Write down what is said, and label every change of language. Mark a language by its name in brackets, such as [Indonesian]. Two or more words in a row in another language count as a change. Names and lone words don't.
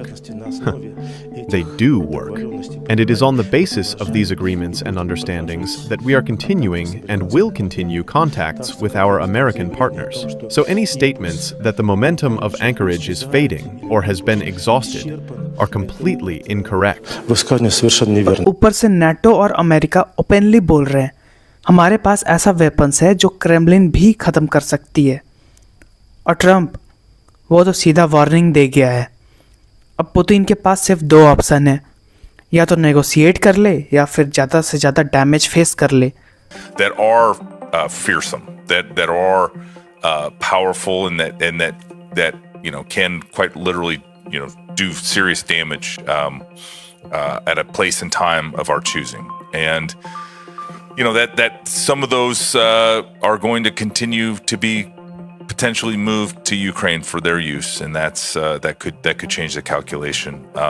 [English] They do work. And it is on the basis of these agreements and understandings that we are continuing and will continue contacts with our American partners. So any statements that the momentum of Anchorage is fading or has been exhausted are completely incorrect. [Russian] высказывание совершенно неверно. [Hindi] ऊपर से नाटो और अमेरिका ओपनली बोल रहे हैं हमारे पास ऐसा वेपन्स है जो क्रेमलिन भी ख़त्म कर सकती है। और ट्रंप वो तो सीधा वार्निंग दे गया है। अब पुतिन के पास सिर्फ दो ऑप्शन है, या तो नेगोशिएट कर ले या फिर ज़्यादा से ज़्यादा [English] damage face [Hindi] कर ले। [English] that are fearsome, that are powerful, and that can quite literally do serious damage at a place and time of our choosing, and that some of those are going to continue to be potentially moved to Ukraine for their use, and that could change the calculation,